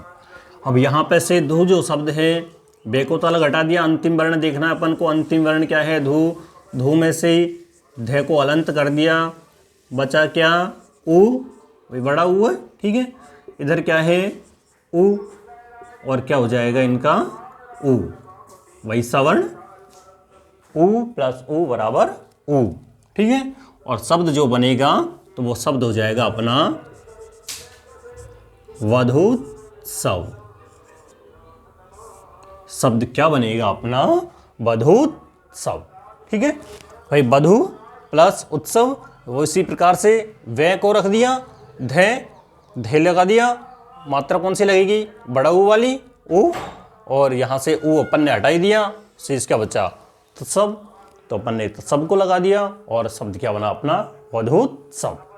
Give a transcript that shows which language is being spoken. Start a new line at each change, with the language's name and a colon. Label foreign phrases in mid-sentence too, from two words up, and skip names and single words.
Hindi: अब यहां पे से धु जो शब्द है, बे को तो अलग हटा दिया, अंतिम वर्ण देखना है अपन को, अंतिम वर्ण क्या है धु, धु में से धे को अलंत कर दिया, बचा क्या ऊ, वही बड़ा ऊ है। ठीक है, इधर क्या है ऊ, और क्या हो जाएगा इनका ऊ, वही सवर्ण ऊ प्लस ऊ बराबर ऊ। ठीक है, और शब्द जो बनेगा तो वो शब्द हो जाएगा अपना वधूत्सव। शब्द क्या बनेगा अपना वधूत्सव। ठीक है भाई, वधु प्लस उत्सव, वो इसी प्रकार से वे को रख दिया, धे लगा दिया, मात्रा कौन सी लगेगी बड़ा ऊ वाली ऊ, और यहां से ऊ अपन ने हटाई दिया, शेष क्या बचा तत्सव, तो अपन ने तत्सव को लगा दिया और शब्द क्या बना अपना वधूत्सव।